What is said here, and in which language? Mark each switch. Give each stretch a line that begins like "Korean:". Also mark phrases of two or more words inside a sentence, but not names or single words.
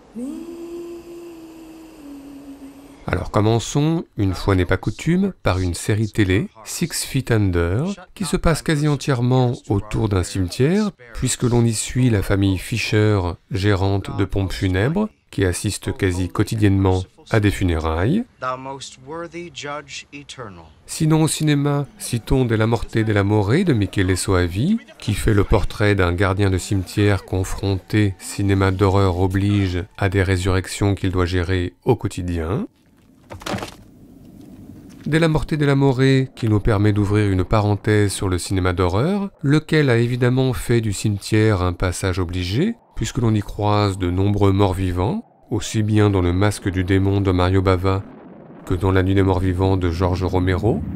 French: Alors commençons, une fois n'est pas coutume, par une série télé, 6 Feet Under, qui se passe quasi entièrement autour d'un cimetière, puisque l'on y suit la famille Fisher, gérante de pompes funèbres, qui assiste quasi quotidiennement à des funérailles. Sinon au cinéma, citons Della Morte della More de Michele Soavi, qui fait le portrait d'un gardien de cimetière confronté, cinéma d'horreur oblige, à des résurrections qu'il doit gérer au quotidien. Della Morte della More, qui nous permet d'ouvrir une parenthèse sur le cinéma d'horreur, lequel a évidemment fait du cimetière un passage obligé, puisque l'on y croise de nombreux morts-vivants, aussi bien dans Le Masque du démon de Mario Bava que dans La Nuit des morts-vivants de George Romero.